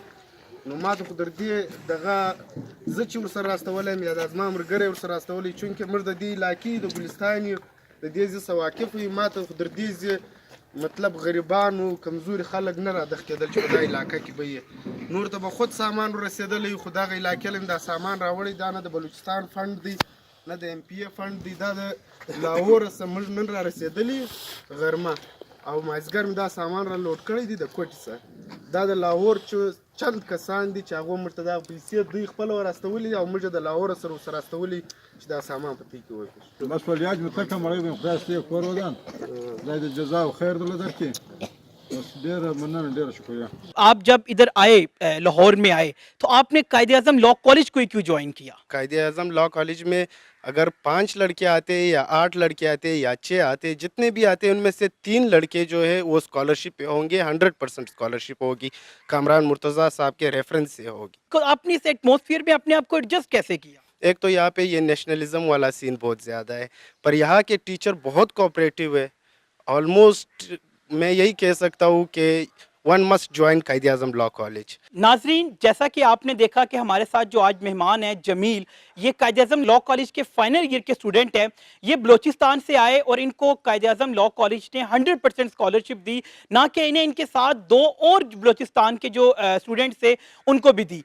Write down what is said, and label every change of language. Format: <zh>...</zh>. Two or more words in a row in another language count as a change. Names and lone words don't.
<ps>نو ما ته خو در دې دغه زه چې ورسره راستولی یم یا دا زما ملګری ورسره راستولی، چونکې موږ د دې علاقې د ګلستان یو، د دې ځای څخه واقف یو، ما ته خو در دې ځای مطلب غریبانو کمزوري خلک نه رادخ کېدل چې په دا علاقه کې به یې نور ته به خود سامان ورسېدلی، خو دغه علاقې له دا سامان راوړی، دا نه د بلوچستان فنډ دی نه د ایم پی اے فنډ دی، دا د لاهور څخه موږ نن را رسېدلي غرمه او مازدیګر مې دا سامان را لوډ کړی دی د کوټې څخه. دا د لاهور چې چند کسان دي چې هغو موږ ته دا پیسې دوی خپله وراستولي او موږ د لاهور سره ورسره راستولي چې دا سامان په دې کې وکړو. مسئولیت متکم علیکم خدای ستې کور ودان خدای دې جزا و خیر دل درکې. بس ډېره مننه، ډېره شکریہ.</ps> <ur>آپ جب ادھر آئے لاہور میں آئے تو آپ نے قائد اعظم لا کالج کو کیوں جوائن کیا؟ قائد اعظم لا کالج میں اگر 5 لڑکے آتے یا 8 لڑکے آتے یا 6 آتے، جتنے بھی آتے ان میں سے 3 لڑکے جو ہے وہ اسکالرشپ پہ ہوں گے، 100% اسکالرشپ ہوگی، کامران مرتضیٰ صاحب کے ریفرنس سے ہوگی. تو آپ نے اس ایٹماسفیئر میں اپنے آپ کو ایڈجسٹ کیسے کیا؟ ایک تو یہاں پہ یہ نیشنلزم والا سین بہت زیادہ ہے، پر یہاں کے ٹیچر بہت کوآپریٹیو ہے. آلموسٹ میں یہی کہہ سکتا ہوں کہ</ur> <en>one must join Quaid-e-Azam Law College.</en> <ur>ناظرین، جیسا کہ آپ نے دیکھا کہ ہمارے ساتھ جو آج مہمان ہے جمیل، یہ قائد اعظم لا کالج کے</ur> <en>final year</en> <ur>کے اسٹوڈنٹ ہیں. یہ بلوچستان سے آئے اور ان کو قائد اعظم لا کالج نے 100% اسکالرشپ دی، نہ کہ انہیں ان کے ساتھ دو اور بلوچستان کے جو اسٹوڈنٹس تھے ان کو بھی دی.</ur>